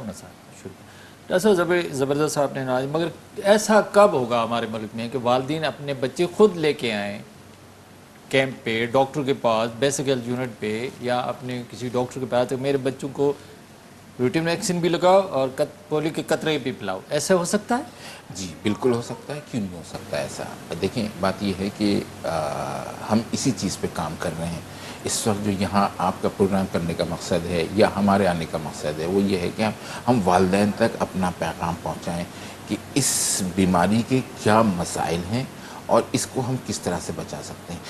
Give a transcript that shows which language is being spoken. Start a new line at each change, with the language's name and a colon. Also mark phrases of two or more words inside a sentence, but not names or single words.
Sindhi: उन सां शुरू ॾाढो ज़बरदस्त आपने नवाज़.
Urdu: مگر ایسا کب ہوگا ہمارے ملک میں کہ والدین اپنے بچے خود لے کے آئیں کیمپ پہ، ڈاکٹر کے پاس,
English: basic health unit
Urdu: پہ، یا اپنے کسی ڈاکٹر کے پاس، تو میرے بچوں کو
English: routine vaccine
Urdu: بھی لگاؤ اور پولیو کے قطرے بھی پلاؤ? ایسا ہو سکتا ہے؟ جی بالکل ہو سکتا ہے، کیوں نہیں ہو سکتا ایسا. دیکھیں، بات یہ ہے کہ ہم اسی چیز پہ کام کر رہے ہیں اس وقت. جو یہاں آپ کا پروگرام کرنے کا مقصد ہے یا ہمارے آنے کا مقصد ہے وہ یہ ہے کہ ہم والدین تک اپنا پیغام پہنچائیں کہ اس بیماری کے کیا مسائل ہیں اور اس کو ہم کس طرح سے بچا سکتے ہیں.